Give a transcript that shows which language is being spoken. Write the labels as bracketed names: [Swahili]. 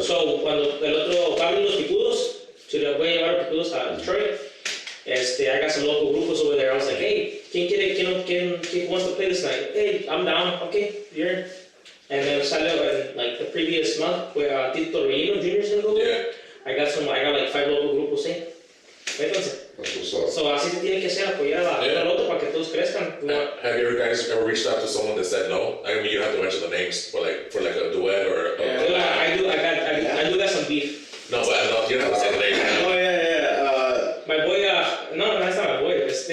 [Spanish] So cuando el otro abren los picudos, voy a llevar los picudos a Detroit. [English] I got some local grupos over there. I was like, hey, ¿quién wants to play this night? Hey, I'm down. Okay, you're in. And then salió like the previous month where Tito Relleno Jr. is gonna go there. I got like 5 local grupos, [Spanish] ¿sí? Entonces, [English] so [Spanish] así se tiene que hacer, apoyar al otro para que todos crezcan. [English] Have you guys ever reached out to someone that said no? I mean, you don't have to mention the names, but like for like a duet or. I do got some beef. No, but you don't have to say the name. Oh yeah. My boy, no, that's not my boy.